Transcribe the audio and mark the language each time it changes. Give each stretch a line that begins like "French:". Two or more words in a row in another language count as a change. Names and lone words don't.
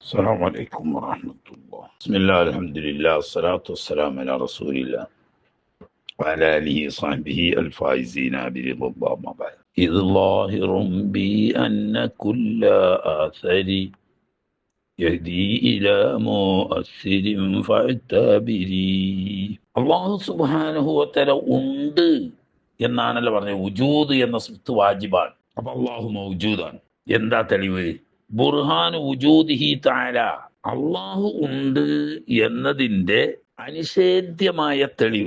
Arabic: السلام عليكم ورحمة الله. بسم الله الحمد لله الصلاة والسلام على رسول الله وعلى آله وصحبه الفائزين برضا الله ما بعد. إذ ظاهر بي أن كل آثر يهدي إلى مؤثر فاعتبري.
Malayalam: അള്ളാഹു
Arabic: سبحانه وتعالى
Malayalam: ഉണ്ട് എന്നാണല്ലോ പറഞ്ഞത്. വുജൂദ് എന്ന സിഫത്ത് വാജിബാണ്. അപ്പൊ അള്ളാഹു മൗജൂദാണ്. എന്താ തെളിവ്?
Arabic: برهان وجوده تعالى,
Malayalam: അള്ളാഹു ഉണ്ട് എന്നതിന്റെ അനിഷേധ്യമായ തെളിവ്.